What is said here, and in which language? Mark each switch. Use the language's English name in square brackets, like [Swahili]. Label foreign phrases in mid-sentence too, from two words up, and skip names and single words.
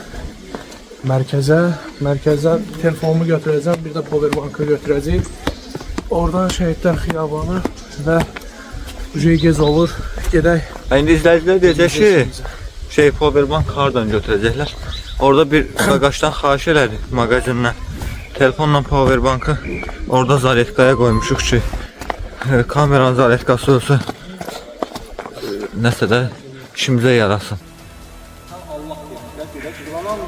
[Turkish] merkeze telefonumu götüreceğim, bir de powerbank'ı götüreceğim. Oradan Şehitler Xiyabanı ve bu şey gez olur, gedək. [Azerbaijani] İndi izləyicilər deyəcək ki, powerbank hardan götürəcəklər. Orada bir qaqaşdan xahiş elədi mağazindən. Telefonla powerbankı orada zaretkaya qoymuşuq ki, kameranın zaretkası olsa nəsə də işimizə yarasın.